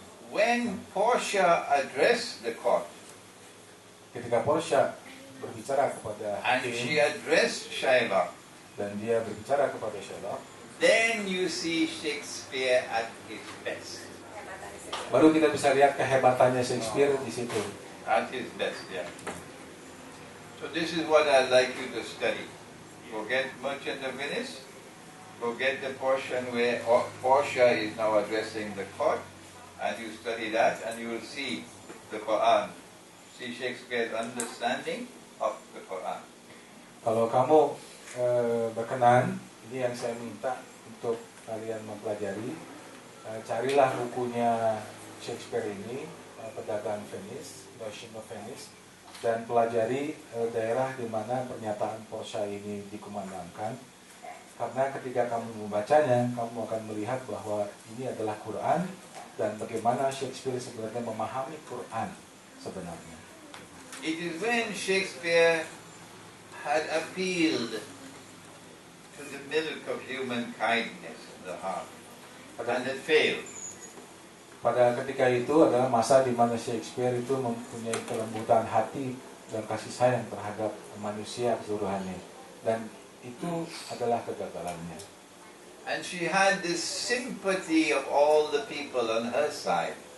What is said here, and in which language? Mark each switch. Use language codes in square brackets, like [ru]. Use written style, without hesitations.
[en] When Portia addressed the court, [id] ketika Portia berbicara kepada [en] and [id] hakim [en] she addressed Shylock, [id] dan dia berbicara kepada Shylock, [en] then you see Shakespeare at his best. [id] baru kita bisa lihat kehebatannya Shakespeare di situ. [en] At his best, yeah. So this is what I'd like you to study. Go get Merchant of Venice. Go get the portion where Portia is now addressing the court, and you study that, and you will see the Quran. See Shakespeare's understanding of the Quran. [id] Kalau kamu berkenan, ini yang saya minta untuk kalian mempelajari. Carilah bukunya Shakespeare ini, Pedagang Venice, Merchant of Venice, dan pelajari daerah di mana pernyataan Portia ini dikumandangkan. Karena ketika kamu membacanya, kamu akan melihat bahwa ini adalah Quran dan bagaimana Shakespeare sebenarnya memahami Quran sebenarnya. [en] It is when Shakespeare had appealed to the milk of human kindness in the heart, and it failed. [id] Pada ketika itu adalah masa di mana Shakespeare itu mempunyai kelembutan hati dan kasih sayang terhadap manusia keseluruhannya, dan itu adalah kegagalannya. [en] And she had this sympathy of all the people on her side.